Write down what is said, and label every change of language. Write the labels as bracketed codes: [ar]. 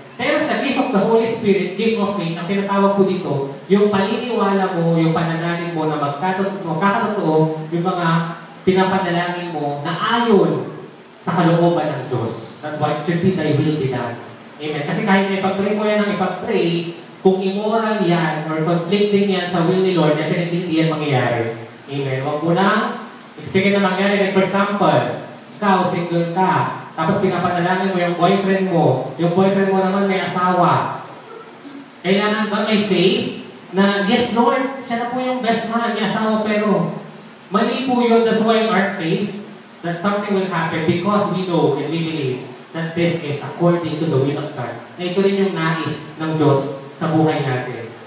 [tl] Pero sa gift of the Holy Spirit, gift of faith, ang tinatawag po dito, yung paniniwala mo, yung pananalig mo na magkakatotoo, yung mga pinapanalangin mo na ayon sa kalooban ng Diyos. [en] That's why it should be thy will be done. [tl] Amen. Kasi kahit na ipag-pray mo yan ang ipag-pray, kung immoral yan or conflicting yan sa will ni Lord, definitely hindi yan mangyayari. Amen. Huwag mo na expect na mangyari. Like for example, ikaw, single ka, tapos pinapanalangin mo yung boyfriend mo naman may asawa. Kailangan ba may faith na, [en] yes Lord, [tl] siya na po yung best man, may asawa, pero mali po yun. [en] That's why our faith, that something will happen because we know and we believe that this is according to the will of God. [tl] Na ito rin yung nais ng Diyos sa buhay natin.